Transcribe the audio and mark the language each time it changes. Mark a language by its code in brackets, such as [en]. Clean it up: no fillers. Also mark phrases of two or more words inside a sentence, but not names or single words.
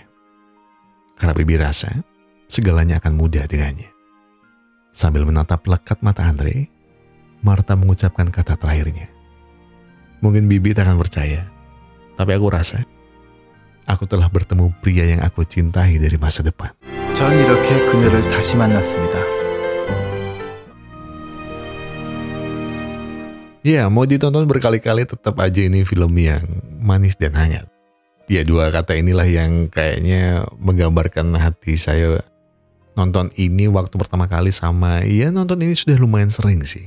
[id] Karena bibi rasa, segalanya akan mudah dengannya. Sambil menatap lekat mata Andre, Martha mengucapkan kata terakhirnya. Mungkin bibi tak akan percaya, tapi aku rasa, aku telah bertemu pria yang aku cintai dari masa depan. [ko] 전 이렇게 그녀를 다시 만났습니다. [id] Ya, mau ditonton berkali-kali tetap aja ini film yang manis dan hangat. Ya, 2 kata inilah yang kayaknya menggambarkan hati saya nonton ini waktu pertama kali sama ya nonton ini sudah lumayan sering sih.